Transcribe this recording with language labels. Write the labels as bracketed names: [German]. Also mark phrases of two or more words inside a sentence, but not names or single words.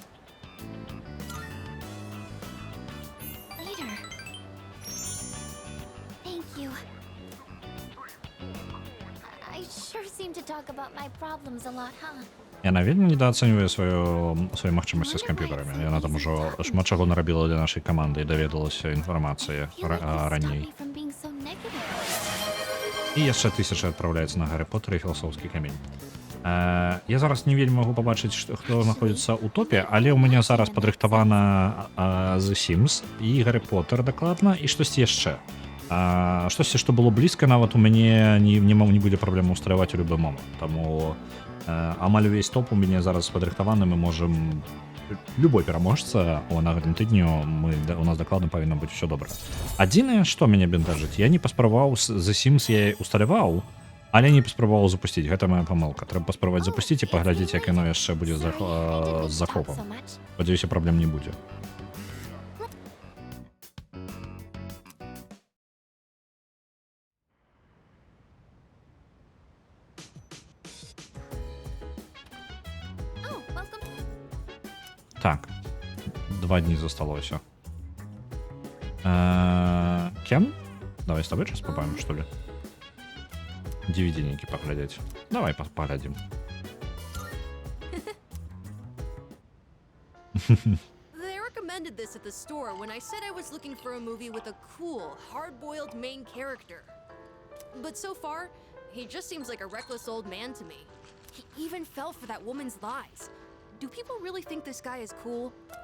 [English] Later. Thank you. I sure seem to talk about my problems a lot, huh? [Belarusian] Яна вельмі недооцэньвае свае магчымасці з камп'ютарамі. Яна там ужо шмат чаго нарабіла для нашай каманды і даведалася інфармацыі [English] I feel like this stopped [Belarusian] раней. [English] me from being so negative. [Belarusian] І яшчэ 1000 адпраўляецца на Гаррі Поттер і філасофскі камень. Я зараз не вельмі магу пабачыць, хто знаходзіцца ў топе, але ў мяне зараз падрыхтавана The Sims і Гаррі Поттер дакладна, і штосьці яшчэ. Штосьці, што было блізка, нават у мяне не будзе праблема ўсталяваць у любы момант. Таму амаль увесь топ у мяне зараз падрыхтаваны, мы можам любой пераможца на гэтым тыдню у нас дакладна павінна быць усё добра. Адзінае, што мяне бентажыць, я не паспрабаваў The Sims, я усталяваў, але не паспрабаваў запусціць. Гэта моя памылка. Трэба паспрабаваць запусціць і паглядзець, як яно яшчэ будзе з захопам. [English] So much. [Belarusian] Спадзяюся, праблем не будзе. [English] Oh, welcome. [Belarusian] Так, 2 дні засталося. Кен? [Russian] Давай с тобой сейчас попаем, что ли? DVD-ники поглядеть. Давай поглядим. [English] They recommended this at the store when I said I was looking for a movie with a cool, hard-boiled main character. But so far, he just seems like a reckless old man to me. He even fell for that woman's lies. Do people really think this guy is cool?